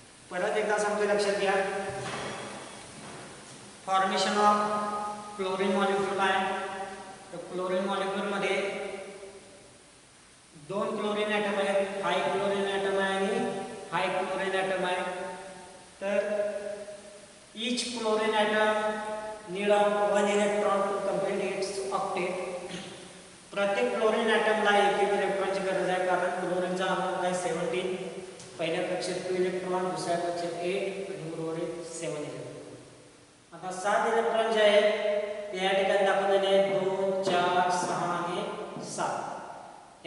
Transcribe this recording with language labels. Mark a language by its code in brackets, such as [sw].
[mr] परत एकदा सांगतो, लक्षात घ्या. फॉर्मेशन ऑफ क्लोरीन मॉलिक्यूल आहे. तर क्लोरीन मॉलिक्यूल मध्ये 2 क्लोरीन ॲटम आहेत, हाय क्लोरीन ॲटम आहे आणि हाय क्लोरीन ॲटम आहे. [en] तर each chlorine atom need of 1 electron to complete its octet. [mr] प्रत्येक क्लोरीन ॲटमला एक एक इलेक्ट्रॉनची गरज आहे, कारण क्लोरीनचा नंबर आहे 17. पहिल्या कक्षेत 2 इलेक्ट्रॉन, दुसऱ्या कक्षेत 8 आणि उर्वरित 7 इलेक्ट्रॉन. आता 7 इलेक्ट्रॉन जे आहेत ते या ठिकाणी दाखवलेले आहेत, 2 4 6 आणि 7.